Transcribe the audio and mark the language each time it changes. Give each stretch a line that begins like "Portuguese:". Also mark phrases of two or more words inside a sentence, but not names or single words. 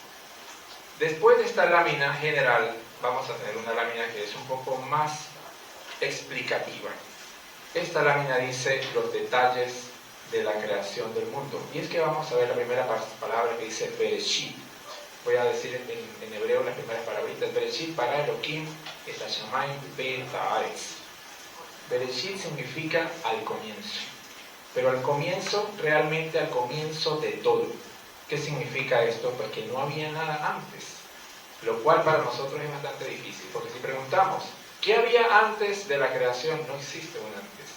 Spanish: Después de esta lámina general, vamos a tener una lámina que es un poco más explicativa. Esta lámina dice los detalles de la creación del mundo. Y es que vamos a ver la primera palabra que dice Bereshit. Voy a decir en hebreo las primeras palabritas.
Hebrew: בראשית ברא אלהים את השמים ואת הארץ.
Spanish: Bereshit significa al comienzo. Pero al comienzo, realmente al comienzo de todo. ¿Qué significa esto? Pues que no había nada antes. Lo cual para nosotros es bastante difícil. Porque si preguntamos, ¿qué había antes de la creación? No existe un antes.